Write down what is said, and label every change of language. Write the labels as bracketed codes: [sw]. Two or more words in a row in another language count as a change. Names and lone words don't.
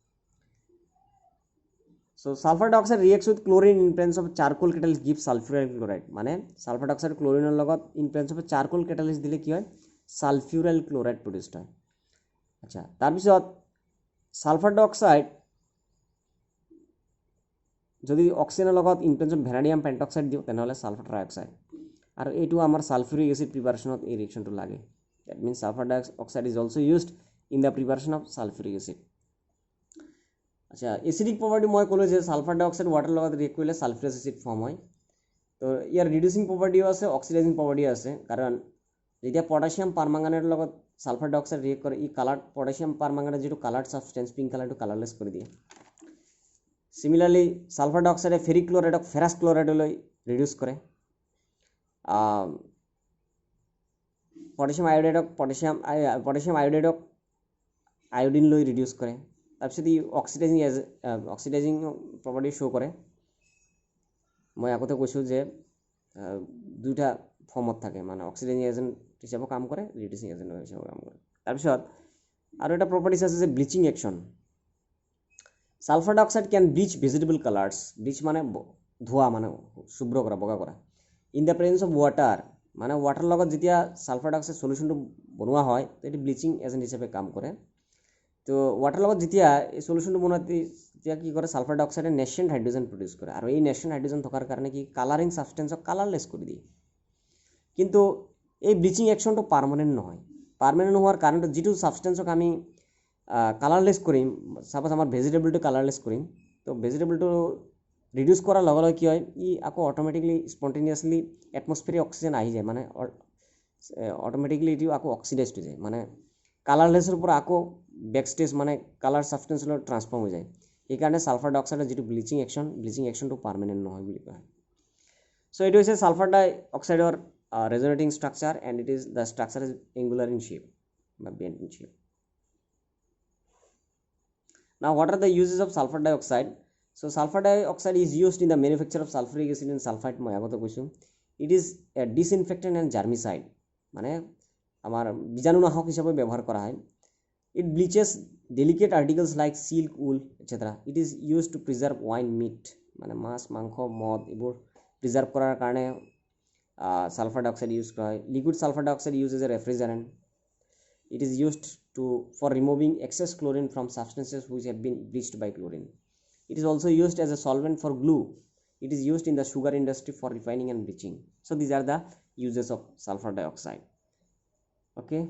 [en] So sulfur dioxide reacts with chlorine in presence of charcoal catalyst give sulfuryl chloride [as] মানে সালফার ডাইঅক্সাইড ক্লোরিনের লগত ইন প্রেজেন্স অফ চারকোল ক্যাটালিস্ট দিলে কি হয় সালফিউরাইল ক্লোরাইড প্রডিউস হয় আচ্ছা তাৰপিছত সালফার ডাইঅক্সাইড যদি অক্সিজেনের লগত [en] in presence of vanadium pentoxide [as] দিও তেনেহলে [en] sulfur trioxide [as] আর এইটো আমার [en] sulfuric acid [as] প্রিপারেশনত এই রিঅ্যাকশনটো লাগে দ্যাট [en] means sulfur dioxide is also used in the preparation of sulfuric acid [as] আচ্ছা এসিডিক প্রপার্টি মই কলো যে সালফার ডাইঅক্সাইড ওয়াটার লগত রিঅ্যাক্ট করলে সালফিউরাস অ্যাসিড ফর্ম হয় তো ইয়ার রিডিউসিং প্রপার্টিও আছে অক্সিডাইজিং প্রপার্টিও আছে কারণ যেতিয়া পটাশিয়াম পারম্যাঙ্গানেটের লগত সালফার ডাইঅক্সাইড রিঅ্যাক্ট করে এই কালার পটাশিয়াম পারম্যাঙ্গানেট যেটো কালার সাবস্টেন্স পিঙ্ক কালারটো কালারলেস করে দিয়ে সিমিলারলি সালফার ডাইঅক্সাইডে ফেরিক ক্লোরাইডক ফেরাস ক্লোরাইডলৈ রিডিউস করে পটাশিয়াম আয়োডাইডক আয়োডিন লৈ রিডিউস করে তাৰপিছত ই [en] oxidizing property [as] শো কৰে মই আগতে কৈছোঁ যে দুটা ফৰ্মত থাকে মানে [en] oxidizing agent [as] হিচাপে কাম কৰে [en] reducing agent [as] হিচাপে কাম কৰে তাৰপিছত আৰু এটা প্ৰপাৰ্টিজ আছে যে [en] bleaching action sulfur dioxide can bleach vegetable colours [as] ব্লিচ মানে ধোয়া মানে শুভ্র করা বগা করা [en] in the presence of water [as] মানে ওয়াটার লগত যেতিয়া সালফার ডাইঅক্সাইড সলিউশনটো বনোৱা হয় তো এটি [en] bleaching agent [as] হিচাপে কাম কৰে তো ওয়াটার লগত যেতিয়া এই সলিউশনটো বনাতে যেতিয়া কি কৰে সালফার ডাইঅক্সাইডে [en] nascent hydrogen [as] প্রডিউস কৰে আৰু এই [en] nascent hydrogen [as] থকাৰ কাৰণে কি কালারিং সাবস্টেন্সক কালারলেস কৰি দিয়ে কিন্তু এই ব্লিচিং অ্যাকশনটো পার্মানেন্ট নহয় পার্মানেন্ট হওয়ার কারণটো যেটো সাবস্টেন্সক আমি কালারলেস করিম সাপোজ আমার ভেজিটেবলটো কালারলেস করিম তো ভেজিটেবলটো রিডিউস করার লগে লগে কি হয় ই আকৌ অটোমেটিকলি স্পন্টেনিয়াসলি এটমসফিয়ারে অক্সিজেন আহি যায় মানে অটোমেটিকলি এটি আকৌ অক্সিডাইজড হৈ যায় মানে কালারলেসের উপর আকৌ ব্যাকস্টেজ মানে কালার সাবস্টেন্সলৈ ট্রান্সফর্ম হৈ যায় এই কারণে সালফার ডাইঅক্সাইডের যেটো ব্লিচিং অ্যাকশনটো পার্মানেন্ট নহয় বুলি কয় সো এটো হৈছে সালফার ডাইঅক্সাইডৰ [en] resonating structure and it is the structure is angular in shape bent in shape Now, what are the uses of sulfur dioxide? So, sulfur dioxide is used in the manufacture of sulfuric acid and sulfite. It is a disinfectant and germicide. [as] মানে আমার বীজাণুনাশক হিসাবে ব্যবহার করা হয় [en] It bleaches delicate articles like silk, wool, etc. It is used to preserve wine, meat. [as] মানে মাছ মাংস মদ এবোৰ প্রিজার্ভ করার কারণে সালফার ডাইঅক্সাইড ইউজ করা হয় [en] liquid sulfur dioxide use as a refrigerant It is used for removing excess chlorine from substances which have been bleached by chlorine. It is also used as a solvent for glue. It is used in the sugar industry for refining and bleaching. So these are the uses of sulfur dioxide. Okay.